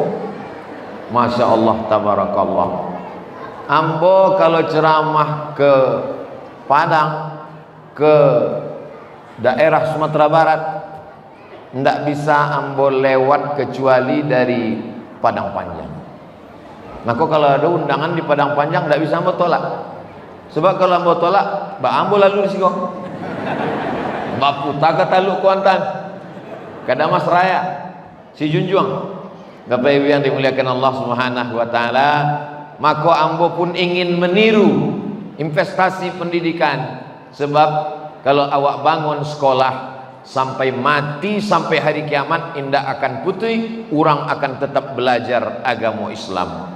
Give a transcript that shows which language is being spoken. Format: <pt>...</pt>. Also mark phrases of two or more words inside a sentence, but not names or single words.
<id>Masya Allah, tabarakallah. Ambo kalau ceramah ke Padang, ke daerah Sumatera Barat, tidak bisa ambo lewat kecuali dari Padang Panjang. Maka kalau ada undangan di Padang Panjang tidak bisa ambo tolak. Sebab kalau ambo tolak, ambo lalu di Siko. Mbak Puta Taluk Kuantan, Kadamas Raya, Si Junjuang. Bapak Ibu yang dimuliakan Allah Subhanahu wa taala, maka ambo pun ingin meniru investasi pendidikan. Sebab kalau awak bangun sekolah sampai mati, sampai hari kiamat indah akan putih, orang akan tetap belajar agama Islam.</id>